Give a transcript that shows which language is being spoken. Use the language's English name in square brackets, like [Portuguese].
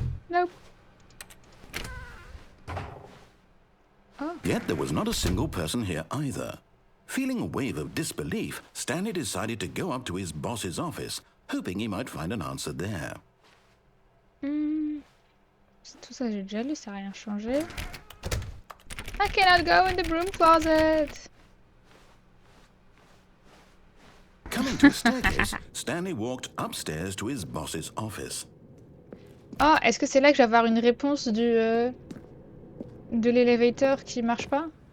[English] Nope. Oh. Yet there was not a single person here either. Feeling a wave of disbelief, Stanley decided to go up to his boss's office, hoping he might find an answer there. [French] Tout ça, j'ai déjà lu, ça n'a rien changé. [English] I cannot go in the broom closet. Coming to a staircase, Stanley walked upstairs to his boss's office. [French] Ah, est-ce que c'est là que je vais avoir une réponse de l'élévateur qui marche pas?